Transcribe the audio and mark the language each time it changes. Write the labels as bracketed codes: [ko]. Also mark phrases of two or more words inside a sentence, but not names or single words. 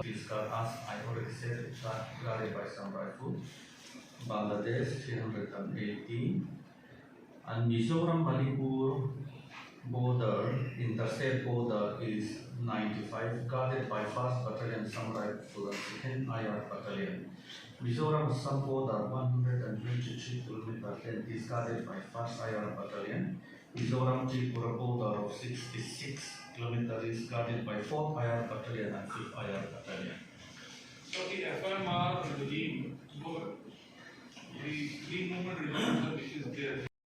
[en] These are, as I already said, guarded by some rifle. Bangladesh 318, and Mizoram Manipur border, interstate border is 95, guarded by 1st Battalion Samurai Rifle and 2nd IR Battalion. Mizoram Assam border 123 km length is guarded by 1st IR Battalion. Mizoram Tripura border of 66 km is guarded by 4th IR Battalion and 5th IR Battalion. so the FMR regime, the free movement regime which is there.